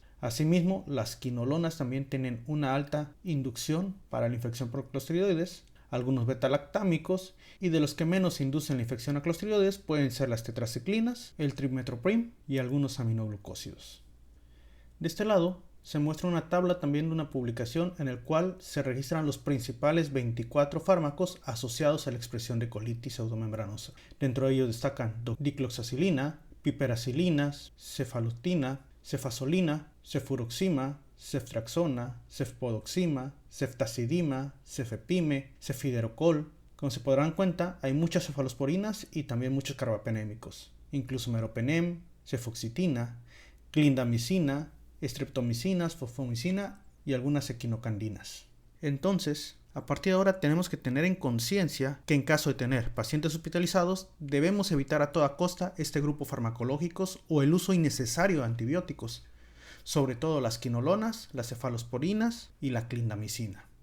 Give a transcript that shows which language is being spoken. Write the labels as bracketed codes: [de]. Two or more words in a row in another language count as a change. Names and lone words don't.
[es] Asimismo, las quinolonas también tienen una alta inducción para la infección por clostridioides, algunos beta-lactámicos, y de los que menos inducen la infección a clostridioides pueden ser las tetraciclinas, el trimethoprim y algunos aminoglucósidos. De este lado, se muestra una tabla también de una publicación en el cual se registran los principales 24 fármacos asociados a la expresión de colitis pseudomembranosa. Dentro de ellos destacan dicloxacilina, piperacilinas, cefalotina, cefazolina, cefuroxima, ceftriaxona, cefpodoxima, ceftazidima, cefepime, cefiderocol. Como se podrán dar cuenta, hay muchas cefalosporinas y también muchos carbapenémicos, incluso meropenem, cefoxitina, clindamicina, streptomicinas, fosfomicina y algunas equinocandinas. Entonces, a partir de ahora tenemos que tener en conciencia que en caso de tener pacientes hospitalizados, debemos evitar a toda costa este grupo farmacológicos o el uso innecesario de antibióticos, sobre todo las quinolonas, las cefalosporinas y la clindamicina.